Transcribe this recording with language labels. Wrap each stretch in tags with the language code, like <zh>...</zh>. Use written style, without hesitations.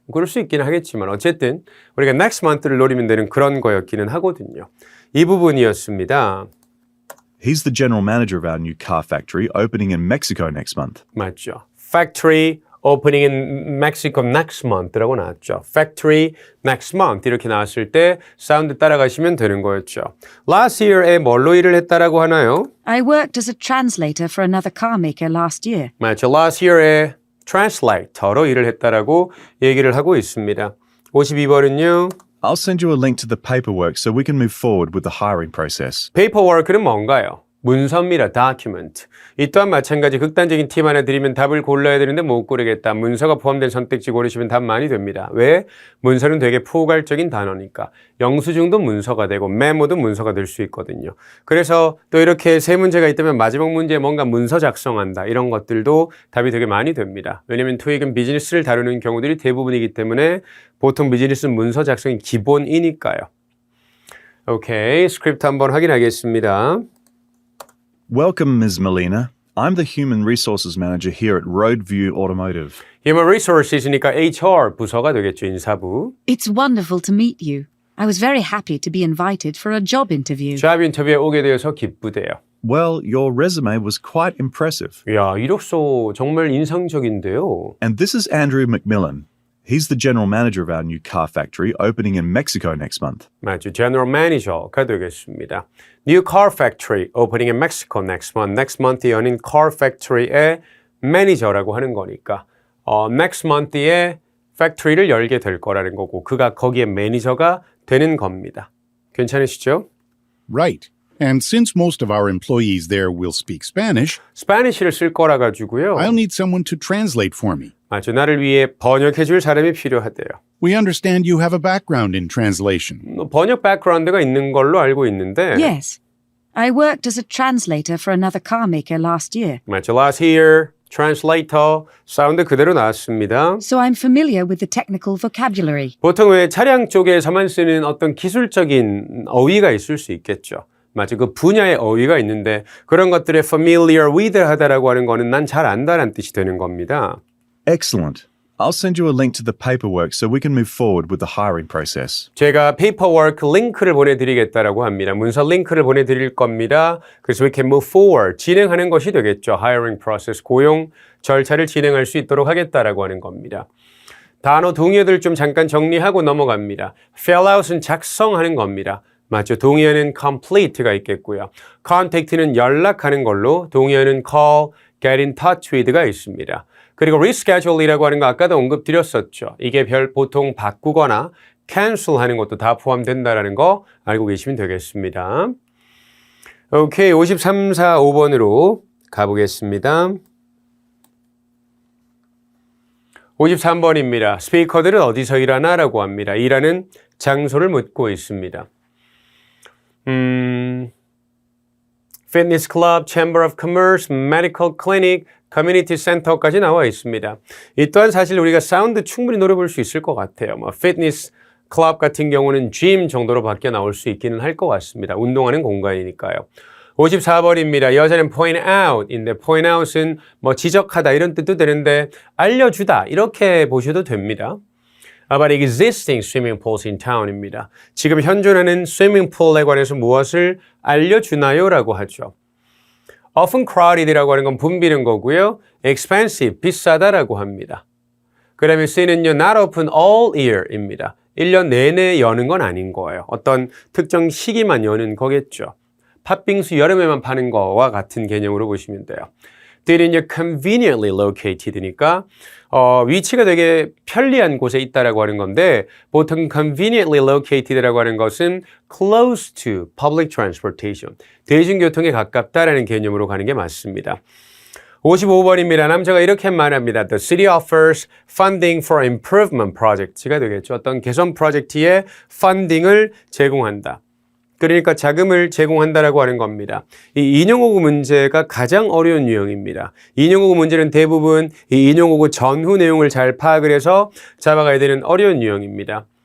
<ko>그럴 수 있기는 하겠지만 어쨌든 우리가</ko> <en>next month</en> <ko>를 노리면 되는 그런 거였기는 하거든요. 이 부분이었습니다.</ko> <en>He's the General Manager of our new car factory opening in Mexico next month.</en> <ko>맞죠.</ko> <en>Factory opening in Mexico next month라고 나왔죠.</en> <ko>Factory next month 이렇게 나왔을 때 사운드 따라가시면 되는 거였죠.</ko> <en>Last year</en> <ko>에 뭘로 일을 했다라고 하나요?</ko> <en>I worked as a translator for another car maker last year.</en> <ko>맞죠.</ko> <en>Last year</en> <ko>에 translator로 일을 했다라고 얘기를 하고 있습니다. 52번은요.</ko> <en>I'll send you a link to the paperwork so we can move forward with the hiring process.</en> <ko>paperwork는 뭔가요? 문서입니다. document. 이 또한 마찬가지 극단적인 팁 하나 드리면 답을 골라야 되는데 못 고르겠다. 문서가 포함된 선택지 고르시면 답 많이 됩니다. 왜? 문서는 되게 포괄적인 단어니까. 영수증도 문서가 되고 메모도 문서가 될 수 있거든요. 그래서 또 이렇게 세 문제가 있다면 마지막 문제에 뭔가 문서 작성한다. 이런 것들도 답이 되게 많이 됩니다. 왜냐하면 토익은 비즈니스를 다루는 경우들이 대부분이기 때문에 보통 비즈니스는 문서 작성이 기본이니까요. 오케이, 스크립트 한번 확인하겠습니다.</ko> <en>Welcome, Ms. Molina. I'm the Human Resources Manager here at Roadview Automotive.</en> <ko>Human Resources니까 HR 부서가 되겠죠, 인사부.</ko> <en>It's wonderful to meet you. I was very happy to be invited for a job interview.</en> <ko>잡 인터뷰에 오게 되어서 기쁘대요.</ko> <en>Well, your resume was quite impressive.</en> <ko>이야, 이력서 정말 인상적인데요.</ko> <en>And this is Andrew McMillan. He's the general manager of our new car factory opening in Mexico next month.</en> <ko>맞죠, General Manager가 되겠습니다.</ko> <en>New Car Factory opening in Mexico next month. Next month</en> <ko>에 여는 Car Factory의 매니저라고 하는 거니까</ko> <en>next month</en> <ko>에 팩토리를 열게 될 거라는 거고 그가 거기에 매니저가 되는 겁니다. 괜찮으시죠?</ko> <en>Right. And since most of our employees there will speak Spanish,</en> <ko>스파니쉬를 쓸 거라 가지고요.</ko> <en>I'll need someone to translate for me.</en> <ko>맞죠, 나를 위해 번역해 줄 사람이 필요하대요.</ko> <en>We understand you have a background in translation.</en> <ko>번역 백그라운드가 있는 걸로 알고 있는데</ko> <en>Yes. I worked as a translator for another car maker last year,</en> <ko>맞죠,</ko> <en>last year,</en> <ko>translator, 사운드 그대로 나왔습니다.</ko> <en>so I'm familiar with the technical vocabulary.</en> <ko>보통 왜 차량 쪽에서만 쓰는 어떤 기술적인 어휘가 있을 수 있겠죠. 맞죠, 그 분야의 어휘가 있는데 그런 것들에</ko> <en>familiar with</en> <ko>하다라고 하는 거는 난 잘 안다라는 뜻이 되는 겁니다. Excellent. I'll send you a link to the paperwork so we can move forward with the hiring process. 제가 paperwork 링크를 보내드리겠다라고 합니다. 문서 링크를 보내드릴 겁니다. 그래서</ko> <en>we can move forward,</en> <ko>진행하는 것이 되겠죠.</ko> <en>hiring process,</en> <ko>고용 절차를 진행할 수 있도록 하겠다라고 하는 겁니다. 단어 동의어들 좀 잠깐 정리하고 넘어갑니다. fill out은 작성하는 겁니다. 맞죠? 동의어는 complete가 있겠고요. contact는 연락하는 걸로, 동의어는 call,</ko> <en>get in touch with</en> <ko>가 있습니다. 그리고 reschedule이라고 하는 거 아까도 언급드렸었죠. 이게 보통 바꾸거나 cancel 하는 것도 다 포함된다는 거 알고 계시면 되겠습니다. 오케이, 53, 4, 5번으로 가보겠습니다. 53번입니다. 스피커들은 어디서 일하나? 라고 합니다. 일하는 장소를 묻고 있습니다. Fitness Club, Chamber of Commerce, Medical Clinic, Community Center까지 나와 있습니다. 이 또한 사실 우리가 사운드 충분히 노려볼 수 있을 것 같아요. Fitness Club 같은 경우는 gym 정도로 밖에 나올 수 있기는 할 것 같습니다. 운동하는 공간이니까요. 54번입니다. 여자는 point out인데 point out은 지적하다 이런 뜻도 되는데 알려주다 이렇게 보셔도 됩니다.</ko> <en>About existing swimming pools in town입니다.</en> <ko>지금 현존하는 swimming pool에 관해서 무엇을 알려주나요? 라고 하죠.</ko> <en>Often crowded</en> <ko>이라고 하는 건 붐비는 거고요. Expensive, 비싸다라고 합니다. 그 다음에 C는요,</ko> <en>not open all year</en> <ko>입니다. 1년 내내 여는 건 아닌 거예요. 어떤 특정 시기만 여는 거겠죠. 팥빙수 여름에만 파는 거와 같은 개념으로 보시면 돼요. D는요,</ko> <en>conveniently located</en> <ko>니까 위치가 되게 편리한 곳에 있다라고 하는 건데 보통 conveniently located라고 하는 것은</ko> <en>close to public transportation,</en> <ko>대중교통에 가깝다라는 개념으로 가는 게 맞습니다. 55번입니다. 남자가 이렇게 말합니다.</ko> <en>The city offers funding for improvement projects가 되겠죠.</en> <ko>어떤 개선 프로젝트에 funding을 제공한다. 그러니까 자금을 제공한다라고 하는 겁니다. 이 인용어구 문제가 가장 어려운 유형입니다. 인용어구 문제는 대부분 이 인용어구 전후 내용을 잘 파악을 해서 잡아가야 되는 어려운 유형입니다.</ko>